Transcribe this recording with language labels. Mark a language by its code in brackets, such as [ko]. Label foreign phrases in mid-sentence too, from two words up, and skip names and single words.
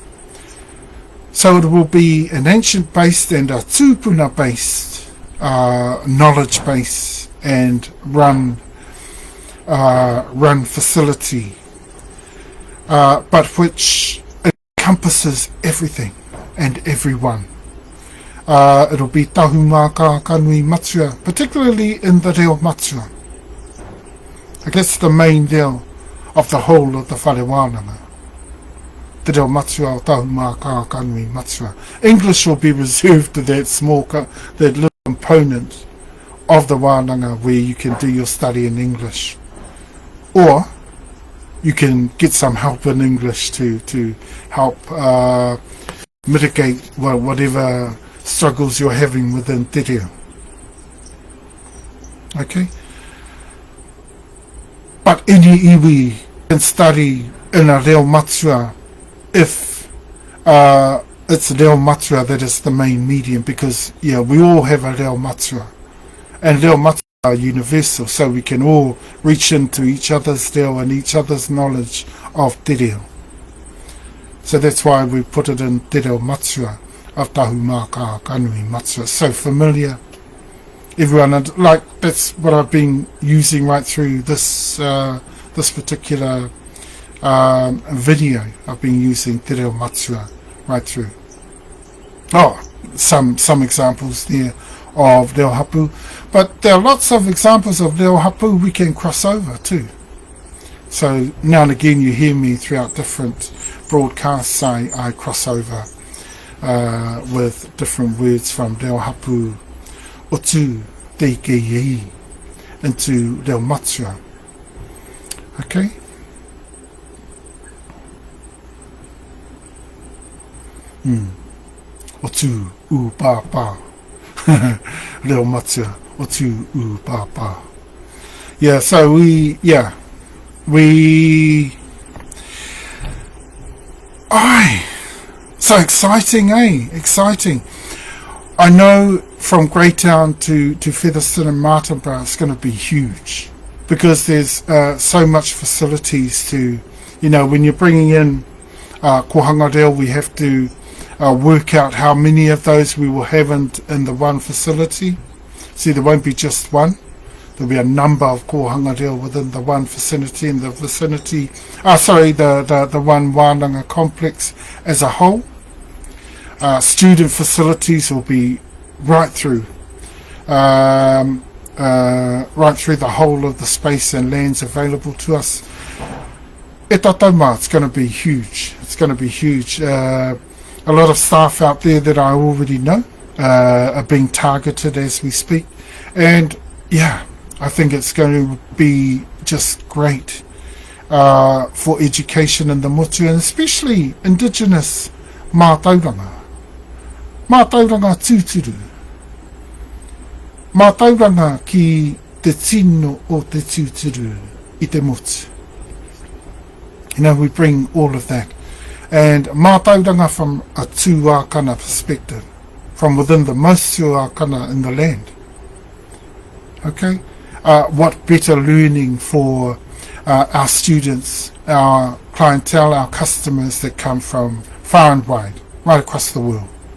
[en] So it will be an ancient-based and a Tupuna-based knowledge base and run facility, but which encompasses everything and everyone. It'll be Tahumaakaakanuimatua, particularly in the [mi] reo matua. [en] I guess the main reo of the whole of the [mi] whare wānanga. The reo matua o Tahumaakaakanuimatua. [en] English will be reserved to that that little component of the wānanga where you can do your study in English. Or you can get some help in English to help mitigate whatever struggles you're having within [mi] te reo. [en] Okay? But any iwi can study in a [mi] reo matua [en] if it's [mi] reo matua [en] that is the main medium, because we all have a [mi] reo matua. [en] And [mi] reo matua [en] are universal, so we can all reach into each other's reo and each other's knowledge of [mi] te reo. [en] So that's why we put it in [mi] te reo matua [en] of Tahumaakaakanuimatua. So familiar. Everyone, that's what I've been using right through this this particular video. I've been using [mi] te reo matua [en] right through. Some examples there of ReoHapu, but there are lots of examples of ReoHapu we can cross over too. So now and again you hear me throughout different broadcasts, I cross over with different words from ReoHapu otu TKIA into [mi] reo matua. Okay? Otu u papa. Reo matua otu u papa. [en] Yeah, so we so exciting, exciting. I know from Greytown to Featherston and Martinborough it's going to be huge, because there's so much facilities to, when you're bringing in [mi] kohanga reo, [en] we have to work out how many of those we will have in the one facility. See, there won't be just one. There'll be a number of [mi] kohanga reo [en] within the one vicinity, and the vicinity, the one wānanga complex as a whole. Student facilities will be right through the whole of the space and lands available to us. It's going to be huge. It's going to be huge. A lot of staff out there that I already know are being targeted as we speak, and I think it's going to be just great for education in the motu, and especially Indigenous [mi] mātauranga tūturu, mātauranga ki te tino o te tūturu, i te motu. [en] You know, we bring all of that. And mātauranga from a tūākana perspective, from within the most tūākana in the land. Okay? What better learning for our students, our clientele, our customers that come from far and wide, right across the world.